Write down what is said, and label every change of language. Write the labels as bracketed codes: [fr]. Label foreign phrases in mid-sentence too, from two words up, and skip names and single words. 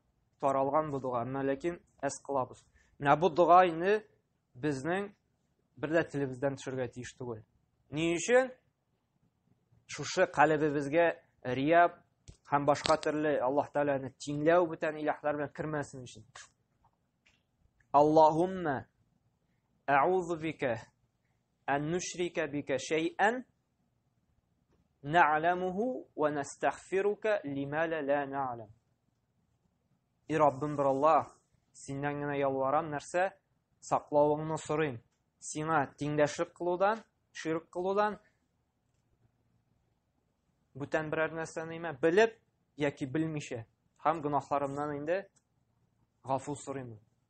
[tt] Таралган бу дуга, ләкин әс кылабыз. Менә бу дуга инде безнең бер дә телебездән төшергә тиеш түгел. Ни өчен? Шушы калбыбызга рия һәм башка төрле Аллаһ Тәгаләне тиңләү бүтән иләһләр белән кермәсен өчен. [ar] اللهم أعوذ بك أن نشرك بك شيئا نعلمه ونستغفرك لما لا نعلم. [tt] И Раббим бер Аллаһ, синнән генә ялварам, нәрсә? Саклавыңны сорыйм. Сиңа тиңдәшлек кылудан, ширк кылудан, бүтән берәр нәрсәне белеп яки белмичә, һәм гынахларымнан инде гафу сорыйм.